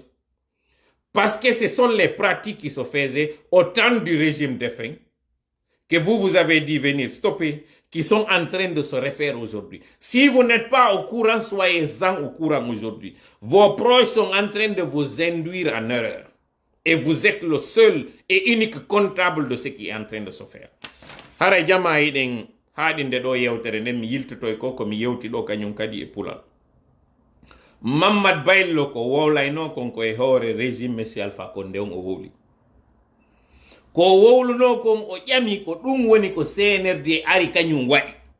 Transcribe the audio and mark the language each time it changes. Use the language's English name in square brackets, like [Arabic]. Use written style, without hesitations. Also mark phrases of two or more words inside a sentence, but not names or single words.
[French] Parce que ce sont les pratiques qui se faisaient au temps du régime défunt, que vous avez dit venir stopper, qui sont en train de se refaire aujourd'hui. Si vous n'êtes pas au courant, soyez-en au courant aujourd'hui. Vos proches sont en train de vous induire en erreur. Et vous êtes le seul et unique comptable de ce qui est en train de se faire. [Fula] Hara jama iden haadinde do yewtere nden mi yiltotoy ko mi yewti do kanyum kadi e pulal. Mamad Baylo ko wowlayno konko e hoore [French] régime monsieur [Fula] Alpha Condé on o wowli. Ko wowluno kon o ƴami ko ɗum woni ko CNRD ari kanyum waɗi.